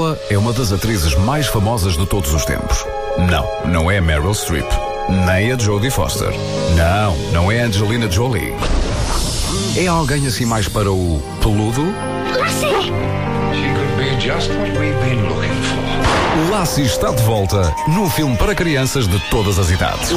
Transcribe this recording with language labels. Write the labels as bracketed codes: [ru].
[pt] Uma das atrizes mais famosas de todos os tempos. Não, não é a Meryl Streep. Nem a Jodie Foster. Não, não é a Angelina Jolie. É alguém assim mais para o peludo? Lassie! [en] She could be just what we've been looking for. [pt] Lassie está de volta num filme para crianças de todas as idades.